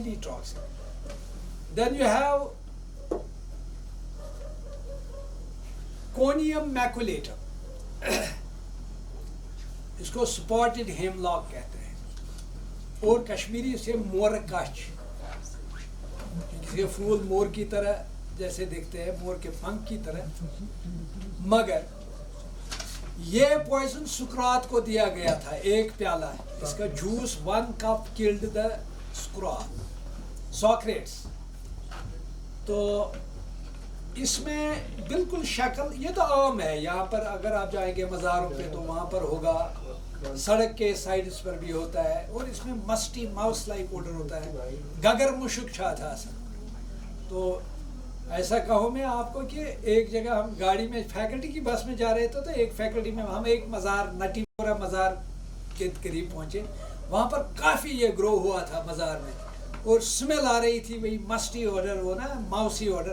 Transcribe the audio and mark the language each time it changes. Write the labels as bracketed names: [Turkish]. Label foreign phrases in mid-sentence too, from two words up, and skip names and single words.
[English] then you have Conium maculatum, [Urdu] اس کو [English] spotted hemlock [Urdu] کہتے ہیں, اور کشمیری سے مور کچ. یہ پھول مور کی طرح جیسے دیکھتے ہیں, مور کے پنکھ کی طرح, مگر یہ پوائزن سکرات کو دیا گیا تھا, ایک پیالہ. اس کا جوس [English] 1 cup killed the سوکریٹس. [Urdu] تو اس میں بالکل شکل, یہ تو عام ہے یہاں پر, اگر آپ جائیں گے مزاروں پہ تو وہاں پر ہوگا, سڑک کے سائڈس پر بھی ہوتا ہے. اور اس میں [English] musty mouse like odour [Urdu] ہوتا ہے, [Kashmiri] گگر مشک چھا تھا اصل. [Urdu] تو ایسا کہوں میں آپ کو کہ ایک جگہ ہم گاڑی میں فیکلٹی کی بس میں جا رہے تھے, تو ایک فیکلٹی میں ہم ایک مزار, نٹی پورا مزار کے قریب پہنچے. وہاں پر کافی یہ گرو ہوا تھا مزار میں, اور اسمیل آ رہی تھی وہی [English] musty odour, [Urdu] وہ نا [English] mousy odour.